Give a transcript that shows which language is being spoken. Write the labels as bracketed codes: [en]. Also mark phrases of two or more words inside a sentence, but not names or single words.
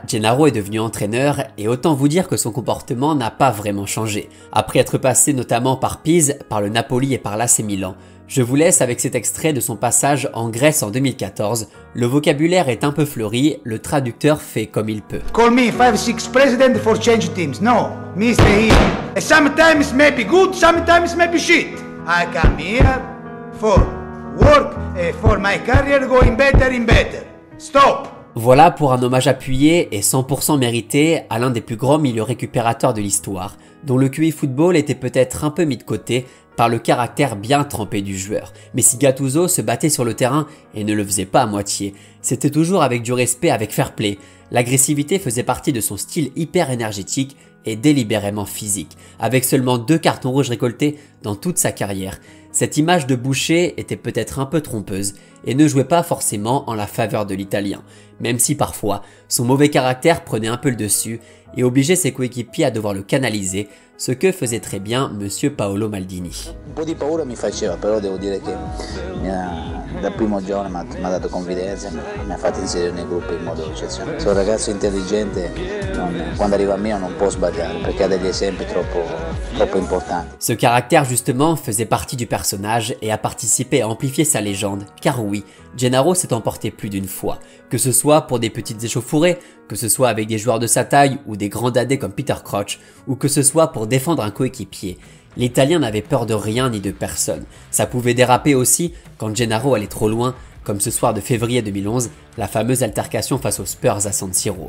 [fr] Gennaro est devenu entraîneur et autant vous dire que son comportement n'a pas vraiment changé. Après être passé notamment par Pise, par le Napoli et par l'AC Milan, je vous laisse avec cet extrait de son passage en Grèce en 2014. Le vocabulaire est un peu fleuri, le traducteur fait comme il peut. [en] Call me 5-6 president for change teams. No, Mr. He. Sometimes maybe good, sometimes maybe shit. I come here for work and for my career going better and better. Stop. [fr] Voilà pour un hommage appuyé et 100% mérité à l'un des plus grands milieux récupérateurs de l'histoire, dont le QI football était peut-être un peu mis de côté par le caractère bien trempé du joueur. Mais si Gattuso se battait sur le terrain et ne le faisait pas à moitié, c'était toujours avec du respect, avec [en] fair play. [fr] L'agressivité faisait partie de son style hyper énergétique et délibérément physique. Avec seulement 2 cartons rouges récoltés dans toute sa carrière, cette image de boucher était peut-être un peu trompeuse et ne jouait pas forcément en la faveur de l'Italien, même si parfois son mauvais caractère prenait un peu le dessus et obligeait ses coéquipiers à devoir le canaliser, ce que faisait très bien Monsieur Paolo Maldini. [it] Un po' di paura mi faceva, però devo dire che dal primo giorno mi ha dato confidenza, mi ha fatto inserire nei gruppi in modo eccezionale. Sono un ragazzo intelligente, quando arriva a me non può sbagliare perché ha degli esempi troppo importanti. [fr] Ce caractère justement faisait partie du personnage et a participé à amplifier sa légende, car oui, Gennaro s'est emporté plus d'une fois, que ce soit pour des petites échauffourées, que ce soit avec des joueurs de sa taille ou des grands dadais comme Peter Crouch, ou que ce soit pour défendre un coéquipier. L'Italien n'avait peur de rien ni de personne. Ça pouvait déraper aussi quand Gennaro allait trop loin, comme ce soir de février 2011, la fameuse altercation face aux Spurs à San Siro.